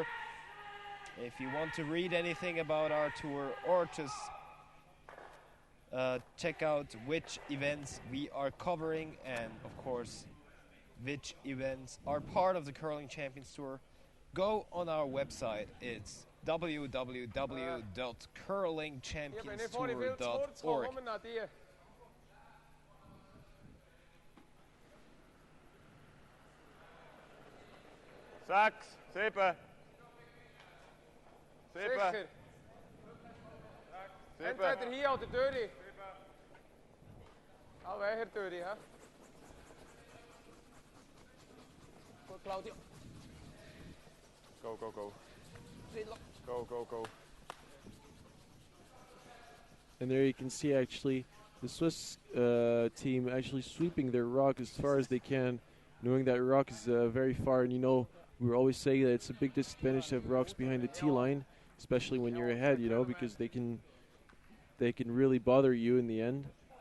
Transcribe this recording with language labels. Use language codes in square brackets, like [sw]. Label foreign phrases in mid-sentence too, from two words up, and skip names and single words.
[en] If you want to read anything about our tour or just check out which events we are covering, and of course which events are part of the Curling Champions Tour, go on our website. It's www.curlingchampionstour.org. [nl] Seks, 7. 7. [de] Entweder hier oder deur. [nl] Hou wij hier deur, hè? Goed, Claudio. [en] Go, go, go. Go, go, go. And there you can see actually the Swiss team actually sweeping their rock as far as they can, knowing that rock is very far. And you know, we always say that it's a big disadvantage to have rocks behind the tee line, especially when you're ahead, you know, because they can really bother you in the end.